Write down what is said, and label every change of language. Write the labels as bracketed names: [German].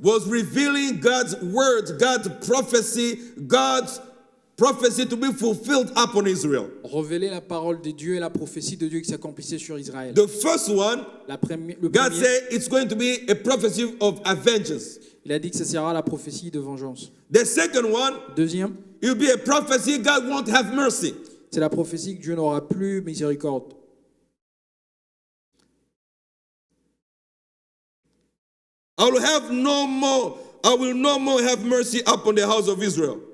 [English] was revealing God's words, God's prophecy, God's prophecy to be fulfilled upon Israel. [French] Révéler la parole de Dieu et la prophétie de Dieu qui s'accomplissait sur Israël. [English] The first one, [French] Le [English] God [French] premier, [English] said it's going to be a prophecy of vengeance. [French] il a dit que ça sera la prophétie de vengeance. [English] The second one, [French] Deuxième, [English] it will be a prophecy God won't have mercy. [French] c'est la prophétie que Dieu n'aura plus miséricorde. [English] I will no more have mercy upon the house of Israel.